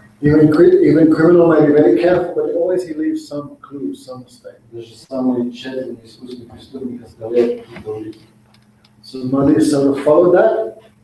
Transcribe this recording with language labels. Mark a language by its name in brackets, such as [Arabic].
[English] Even criminal may be very careful, but always he leaves some clues, some mistake. [Russian] Даже самый тщательный искусный преступник оставляет какие-то улики. [English] So Mother Yasoda followed that.